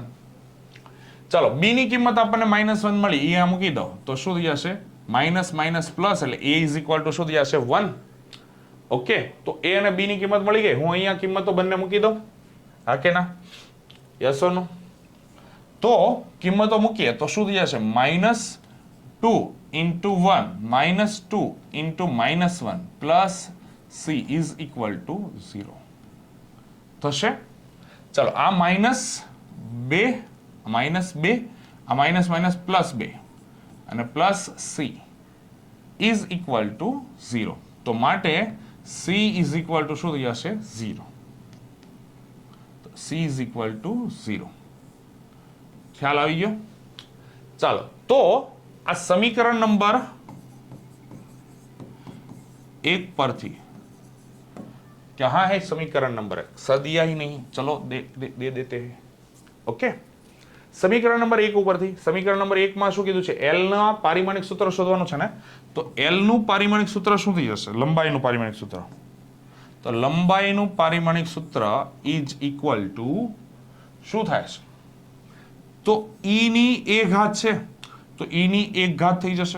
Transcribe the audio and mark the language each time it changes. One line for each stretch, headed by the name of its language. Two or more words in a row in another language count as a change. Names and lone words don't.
Gujarati: ચાલો, b ની કિંમત આપણને -1 મળી, એ મૂકી દો તો શું થઈ જશે,
English: minus minus plus,
Gujarati: એટલે a
English: is equal to
Gujarati: શું થઈ જશે, 1. ઓકે, તો a અને b ની કિંમત મળી ગઈ. હું અહીંયા કિંમતો બંને મૂકી દઉં, હા કે ના,
English: yes or no?
Gujarati: તો કિંમતો મૂકીએ તો શું થઈ જશે,
English: -2 into 1 -2 into -1 plus c is equal to 0
Gujarati: થશે. ચલો, આ -2 આ
English: minus minus
Gujarati: +2 અને
English: plus c is equal to 0.
Gujarati: તો માટે
English: c is equal to
Gujarati: શું થઈ જશે, 0. તો
English: c is equal to 0.
Gujarati: ખ્યાલ આવી ગયો? ચાલો, તો આ સમીકરણ નંબર
Hindi: एक पर थी, क्या है समीकरण नंबर 1? सर दिया ही नहीं, चलो दे देते हैं. ओके,
Gujarati: સમીકરણ નંબર 1 ઉપરથી સમીકરણ નંબર 1 માં શું કીધું છે? L ના પારિમાણિક સૂત્ર શોધવાનું છે ને. તો L નું પારિમાણિક સૂત્ર શું થઈ જશે? લંબાઈનું પારિમાણિક સૂત્ર. તો લંબાઈનું પારિમાણિક સૂત્ર
English: is equal to
Gujarati: શું થાય છે? તો e ની a ઘાત છે, તો e ની 1 ઘાત થઈ જશે.